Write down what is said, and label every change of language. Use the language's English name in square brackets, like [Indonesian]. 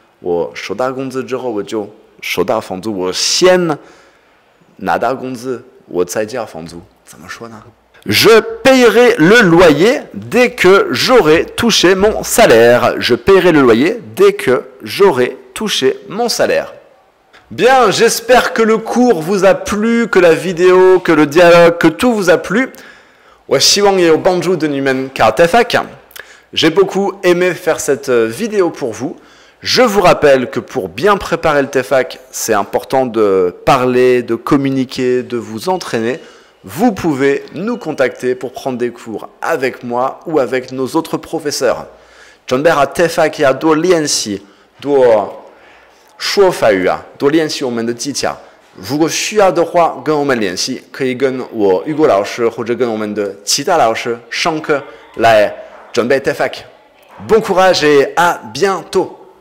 [Chinese] 我收到工资之后，我就收到房租。我先呢。拿到工资，我才交房租，怎么说呢 [French] Je paierai le loyer dès que j'aurai touché mon salaire. Je paierai le loyer dès que j'aurai touché mon salaire. Bien, j'espère que le cours vous a plu, que la vidéo, que le dialogue, que tout vous a plu. [Chinese] 我希望也有帮助对你们考TEFAK. [French] J'ai beaucoup aimé faire cette vidéo pour vous. Je vous rappelle que pour bien préparer le TEFAK, c'est important de parler, de communiquer, de vous entraîner. Vous pouvez nous contacter pour prendre des cours avec moi ou avec nos autres professeurs. [Chinese] 准备好 TEFAK 要多练习，多说法语啊，多练习我们的技巧。如果需要的话，跟我们联系，可以跟我雨果老师或者跟我们的其他老师上课来准备 TEFAK. [French] Bon courage et à bientôt!